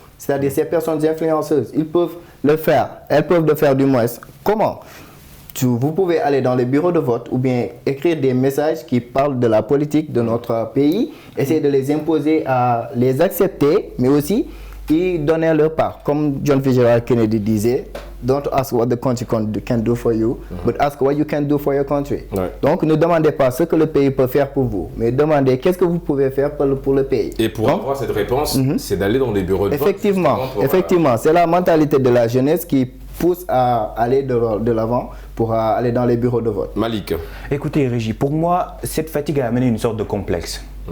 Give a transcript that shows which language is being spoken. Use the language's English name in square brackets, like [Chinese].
[French] C'est-à-dire ces personnes influenceuses, ils peuvent le faire, elles peuvent le faire du moins. Comment? Vous pouvez aller dans les bureaux de vote ou bien écrire des messages qui parlent de la politique de notre pays, essayer de les imposer à les accepter, mais aussi y donner leur part. Comme John Fitzgerald Kennedy disait, [English] don't ask what the country can do for you, but ask what you can do for your country. [French] Donc, ne demandez pas ce que le pays peut faire pour vous, mais demandez qu'est-ce que vous pouvez faire pour le pays. Et pour avoir cette réponse, c'est d'aller dans les bureaux de vote. Effectivement, c'est la mentalité de la jeunesse qui pousse à aller de l'avant pour aller dans les bureaux de vote. Malik. Écoutez, Régis, pour moi, cette fatigue a amené une sorte de complexe.